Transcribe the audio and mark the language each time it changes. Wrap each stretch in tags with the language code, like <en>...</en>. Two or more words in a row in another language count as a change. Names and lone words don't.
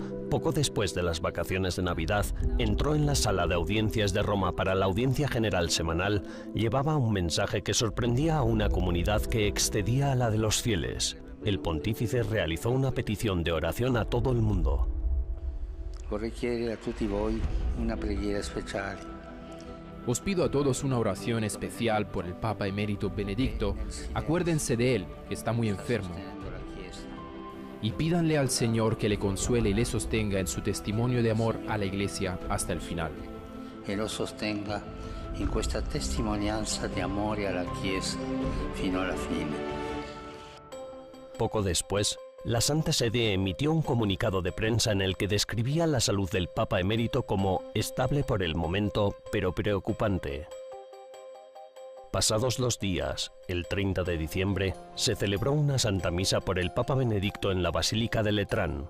<es>poco después de las vacaciones de Navidad, entró en la sala de audiencias de Roma para la audiencia general semanal, llevaba un mensaje que sorprendía a una comunidad que excedía a la de los fieles. El pontífice realizó una petición de oración a todo el mundo.</es> <it>Vorrei chiedere a tutti voi una preghiera speciale.</it> <es>Os pido a todos una oración especial por el Papa Emérito Benedicto. Acuérdense de él, que está muy enfermo. Y pídanle al Señor que le consuele y le sostenga en su testimonio de amor a la Iglesia hasta el final.</es> <it>E lo sostenga in questa testimonianza di amore alla Chiesa fino alla fine.</it> <es>Poco después, la Santa Sede emitió un comunicado de prensa en el que describía la salud del Papa Emérito como estable por el momento, pero preocupante. Pasados 2 días, el 30 de diciembre, se celebró una Santa Misa por el Papa Benedicto en la Basílica de Letrán.</es>